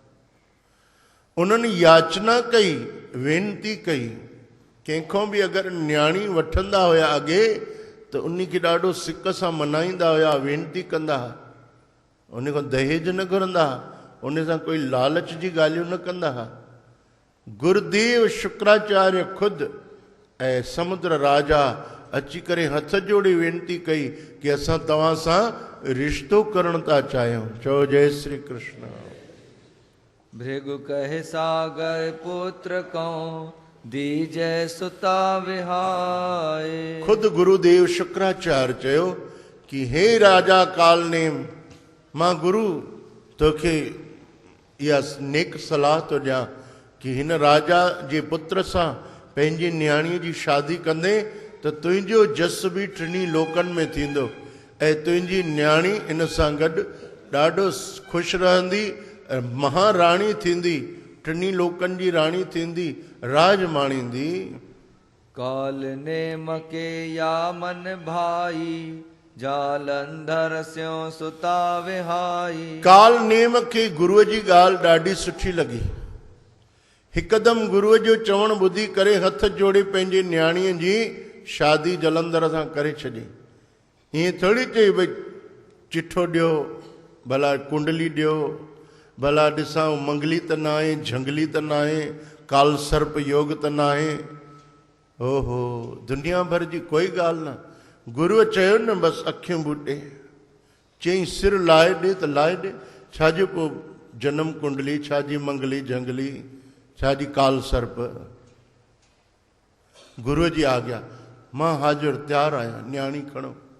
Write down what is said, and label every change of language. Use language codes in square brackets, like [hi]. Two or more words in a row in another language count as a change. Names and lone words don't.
[sd] उन्हनि याचना कई, वेनती कई। कंहिंखां बि अगरि न्याणी वठंदा हुया अॻे, त उन खे ॾाढो सिक सां मनाईंदा हुया, वेनती कंदा हुआ। उन खां दहेज न घुरंदा हुआ, उन सां कोई लालच जी ॻाल्हियूं न कंदा हुआ। गुरुदेव शुक्राचार्य खुद ऐं समुद्र राजा अची करे हथ जोड़े वेनती कई कि असां तव्हां सां रिश्तो करणु था चाहियूं। चओ जय श्री कृष्ण। [hi] भृगु कहे सागर पुत्र को, दीजय सुता विहाय। [sd] खुद गुरुदेव शुक्राचार्य चयो कि हे राजा काल नेम, मां गुरु तोखे इहा नेक सलाह थो ॾियां कि हिन राजा जे पुत्र सां पंहिंजी न्याणीअ जी शादी कंदे त तुंहिंजो जस बि टिनी लोकनि में थींदो, ऐं तुंहिंजी न्याणी इन सां गॾु ॾाढो ख़ुशि रहंदी, महाराणी थींदी, टिनी लोकनि जी राणी थींदी, राज माणींदी। [hi] काल नेम के या मन भाई, जालंधर स्यों सुता विहाई। [sd] काल नेम खे गुरुअ जी ॻाल्हि ॾाढी सुठी लॻी। हिकदमि गुरुअ जो चवणु ॿुधी करे हथ जोड़े पंहिंजे न्याणीअ जी शादी जलंधर सां करे छॾी। ईअं थोरी चई भई चिठो ॾियो, भला कुंडली ॾियो, भला ॾिसां मंगली त न आहे, झंगली त न आहे, काल सर्प योग त न आहे। ओहो, दुनिया भर जी कोई ॻाल्हि न। गुरुअ चयो न बसि अखियूं बूटे, चई सिर लाहे ॾे त लाहे ॾे। छाजो पोइ जनम कुंडली, छाजी मंगली झंगली, छाजी काल सर्प। गुरुअ जी आज्ञा, मां हाज़िर तयारु आहियां, न्याणी खणो।